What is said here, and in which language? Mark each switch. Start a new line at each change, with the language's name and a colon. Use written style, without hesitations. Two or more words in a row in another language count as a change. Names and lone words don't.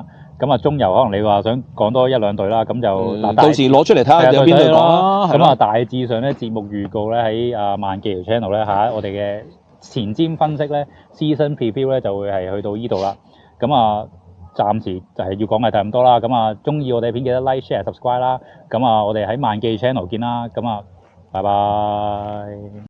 Cantonese: 咁啊中游可能你話想講多1-2隊啦，咁就到時攞出嚟睇下有邊隊講啦。咁啊大致上咧節目預告咧喺萬記條 channel 咧我哋嘅前瞻分析咧
English: season preview
Cantonese: 咧就會係去到依度啦。咁啊暫時就係要講嘅就係咁多啦。咁啊中意我哋片記得
English: like share subscribe
Cantonese: 啦。咁啊我哋喺萬記 channel 見啦。咁啊拜拜。